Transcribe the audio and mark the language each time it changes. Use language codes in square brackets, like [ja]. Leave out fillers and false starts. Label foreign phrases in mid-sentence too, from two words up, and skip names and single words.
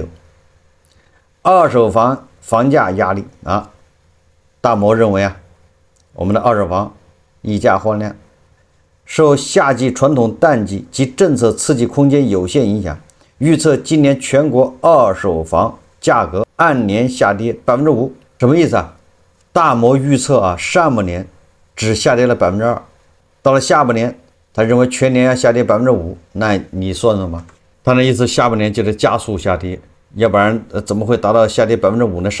[zh] 二手房房價壓力大摩認為我們的二手房溢價換量，受夏季傳統淡季及政策刺激空間有限影響，預測今年全國二手房價格按年下跌 5%。什麼意思大摩預測上半年只下跌了 2%， 到了下半年他認為全年要下跌 5%， 那你算算吧，他的意思下半年就是加速下跌，要不然怎麼會達到下跌 5% 呢？